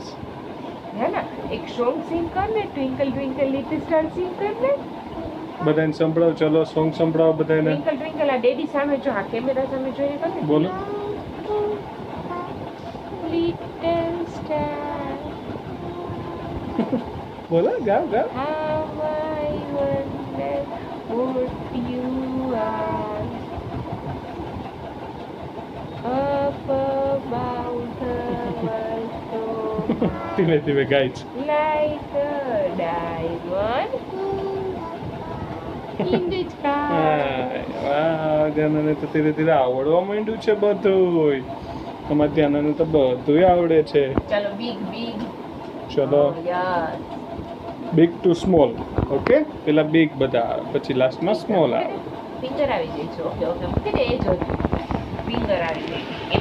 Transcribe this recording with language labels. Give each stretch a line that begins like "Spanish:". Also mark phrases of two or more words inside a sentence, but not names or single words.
Gujarati: હે ને એક
English: song sing
Gujarati: કર ને
English: twinkle twinkle little star
Gujarati: સિંગ કર ને. બધાને સંભળાવ. ચલો સોંગ સંભળાવો બધાને.
English: twinkle twinkle
Gujarati: આ ડેડી સામે જો આ કેમેરા સામે જોઈએ કર ને. બોલો.
English: little star
Gujarati: બોલો ગાવ
English: how I wonder what you are up about the world so
Gujarati: ધીમે ધીમે ગાય છે.
English: like a diamond in the sky.
Gujarati: વાહ ધ્યાનને તો ધીરે ધીરે આવડવા માંડ્યું છે બધું. અમારે ધ્યાનને તો બધું આવડે છે. ચલો big ચલો યસ
English: big to small.
Gujarati: ઓકે પેલા બિગ બધા પછી લાસ્ટમાં સ્મોલ આવે. ફિંગર આવી જાય છે. ઓકે મૂકી દે એ જ હતું. ફિંગર આવી જાય.